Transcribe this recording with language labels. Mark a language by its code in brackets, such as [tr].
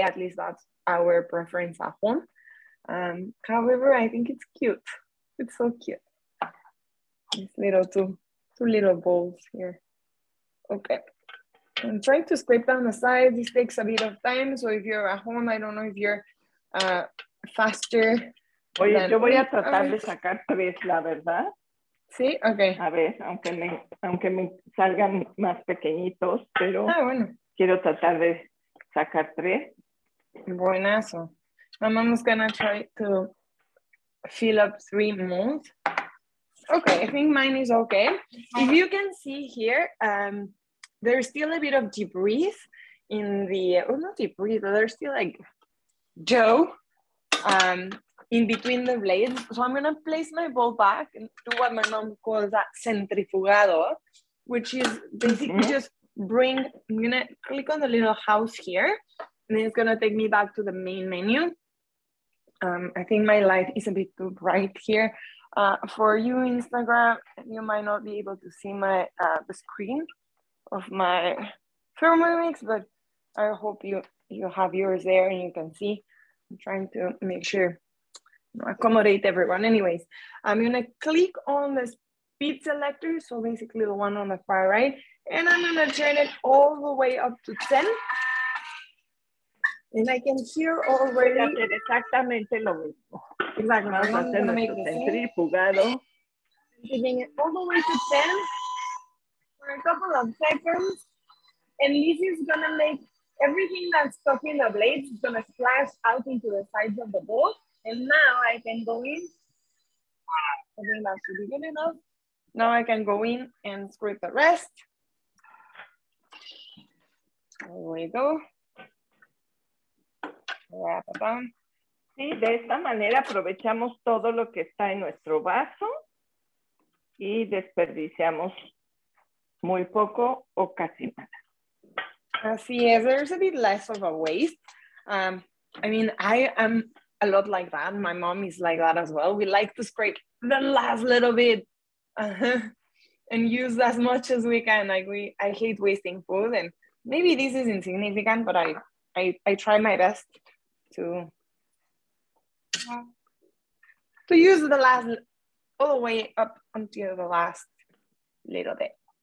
[en] At least that's our preference at home. However, I think it's cute. It's so cute. These little two little bowls here. Okay. I'm trying to scrape down the sides. This takes a bit of time. So if you're at home, I don't know if you're faster. [es] Oye, yo voy a tratar de sacar tres, la verdad. Sí, ok. A ver, aunque me salgan más pequeñitos, pero bueno. Quiero tratar de sacar tres. Buenazo. [en] My mom's gonna try to fill up 3 molds. Okay, I think mine is okay. If you can see here, there's still a bit of debris in the, not debris, but there's still like dough in between the blades. So I'm gonna place my bowl back and do what my mom calls that centrifugado, which is basically just I'm gonna click on the little house here, and then it's gonna take me back to the main menu. I think my light is a bit too bright here. For you, Instagram, you might not be able to see my the screen of my Thermomix, but I hope you have yours there and you can see. I'm trying to make sure, accommodate everyone. Anyways, I'm gonna click on the speed selector, so basically the one on the far right, and I'm gonna turn it all the way up to 10. And I can hear already. [es] Voy a hacer exactamente lo mismo. [en] Exactly. [es] Vamos a hacer nuestro centrifugado. [en] Taking it all the way to 10 for a couple of seconds. And this is gonna make everything that's stuck in the blades is gonna splash out into the sides of the bowl. And now I can go in. I think that should be good enough. Now I can go in and scrape the rest. There we go. [es] Sí, de esta manera aprovechamos todo lo que está en nuestro vaso y desperdiciamos muy poco o casi nada. Así es, [en] there's a bit less of a waste. I mean, I am a lot like that. My mom is like that as well. We like to scrape the last little bit and use as much as we can. Like I hate wasting food, and maybe this is insignificant, but I try my best to use the last, all the way up until the last little bit.